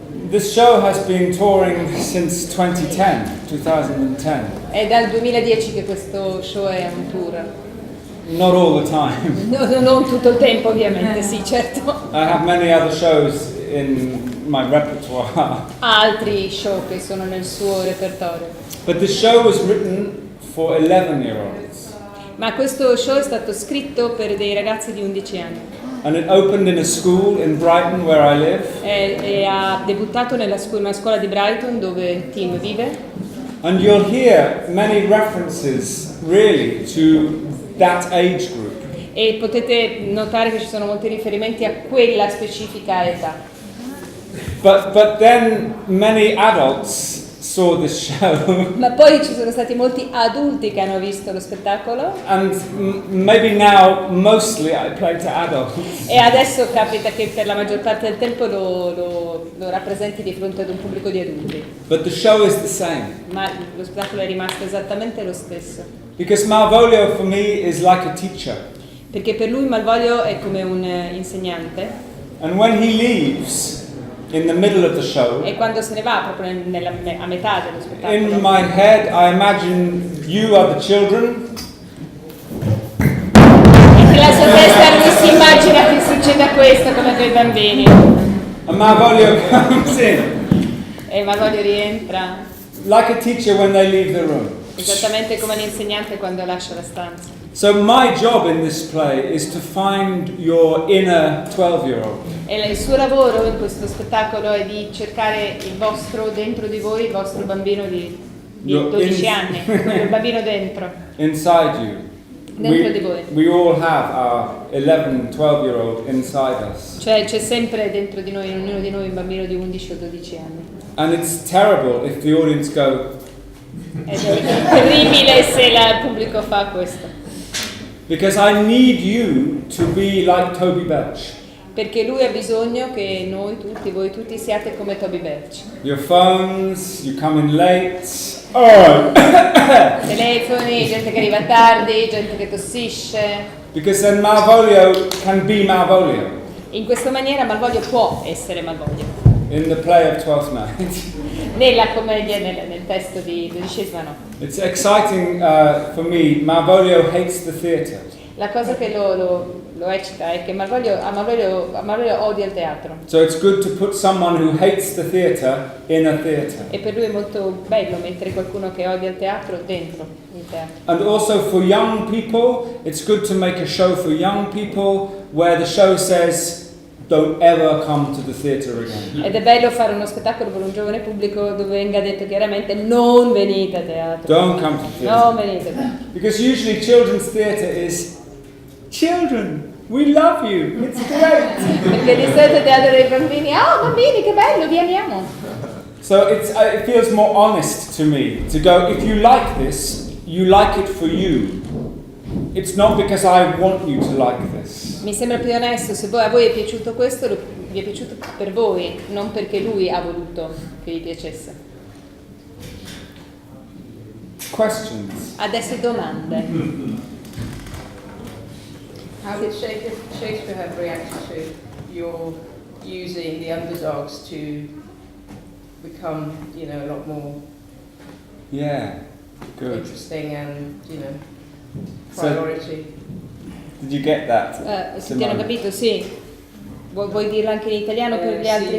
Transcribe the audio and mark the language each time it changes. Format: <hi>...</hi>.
<en>This show has been touring since 2010.</en> <it>È dal 2010 che questo show è un tour.</it> <en>Not all the time.</en> <it>No, non tutto il tempo ovviamente, sì, certo.</it> <en>I have many other shows in my repertoire.</en> <it>Altri show che sono nel suo repertorio.</it> <en>But the show was written for 11-year-olds.</en> <it>Ma questo show è stato scritto per dei ragazzi di 11 anni.</it> <en>And it opened in a school in Brighton where I live.</en> <it>E ha debuttato in una scuola di Brighton dove Tim vive.</it> <en>And you'll hear many references really to that age group.</en> <it>E potete notare che ci sono molti riferimenti a quella specifica età.</it> <en>But then many adults saw this show.</en> <it>Ma poi ci sono stati molti adulti che hanno visto lo spettacolo.</it> <en>And maybe now mostly I play to adults.</en> <it>E adesso capita che per la maggior parte del tempo lo rappresenti di fronte ad un pubblico di adulti.</it> <en>But the show is the same.</en> <it>Ma lo spettacolo è rimasto esattamente lo stesso.</it> <en>Because Malvolio for me is like a teacher.</en> <it>Perché per lui Malvolio è come un insegnante.</it> <en>And when he leaves in the middle of the show,</en> <it>e quando se ne va proprio a metà dello spettacolo,</it> <en>in my head I imagine you are the children.</en> <it>E nella sua testa lui si immagina che succeda questo come per i bambini.</it> <en>And Malvolio comes in.</en> <it>E Malvolio rientra.</it> <en>Like a teacher when they leave the room.</en> <it>Esattamente come l'insegnante quando lascia la stanza.</it> <en>So my job in this play is to find your inner 12-year-old.</en> <it>E il suo lavoro in questo spettacolo è di cercare il vostro dentro di voi, il vostro bambino di 12 anni, il bambino dentro.</it> <en>Inside you.</en> <it>Dentro di voi.</it> <en>We all have our 11, 12-year-old inside us.</en> <it>Cioè c'è sempre dentro di noi, in ognuno di noi, un bambino di 11 o 12 anni.</it> <en>And it's terrible if the audience go.</en> <it>Ed è terribile se il pubblico fa questo.</it> <en>Because I need you to be like Toby Belch.</en> <it>Perché lui ha bisogno che noi tutti, voi tutti siate come Toby Belch.</it> <en>Your phones, you come in late. Oh.</en> <it>Telefoni, gente che arriva tardi, gente che tossisce.</it> <en>Because then Malvolio can be Malvolio.</en> <it>In questa maniera Malvolio può essere Malvolio.</it> <en>In the play of Twelfth Night.</en> <it>Nella commedia, nel testo di 12ª notte.</it> <en>It's exciting for me. Malvolio hates the theatre.</en> <it>La cosa che lo eccita è che Malvolio odia il teatro.</it> <en>So it's good to put someone who hates the theatre in a theatre.</en> <it>E per lui è molto bello mettere qualcuno che odia il teatro dentro il teatro.</it> <en>And also for young people, it's good to make a show for young people where the show says, don't ever come to the theatre again.</en> <it>Ed è bello fare uno spettacolo per un giovane pubblico dove venga detto chiaramente non venite a teatro.</it> <en>Don't come to theatre.</en> <it>Non venite a teatro.</it> <en>Because usually children's theatre is, children, we love you, it's great.</en> <it>Perché di solito il teatro dei bambini, bambini che bello, vi amiamo.</it> <en>So it feels more honest to me to go, if you like this, you like it for you. It's not because I want you to like this.</en> <it>Mi sembra più onesto, se a voi è piaciuto questo, vi è piaciuto per voi, non perché lui ha voluto che vi piacesse.</it> <en>Questions?</en> <it>Adesso domande.</it> <en>How did Shakespeare have reacted to your using the underdogs to become, a lot more Yeah, good. interesting and, priority? Did you get that?</en> <it>Se ti hanno capito, sì. Vuoi dirlo anche in italiano per gli altri?</it>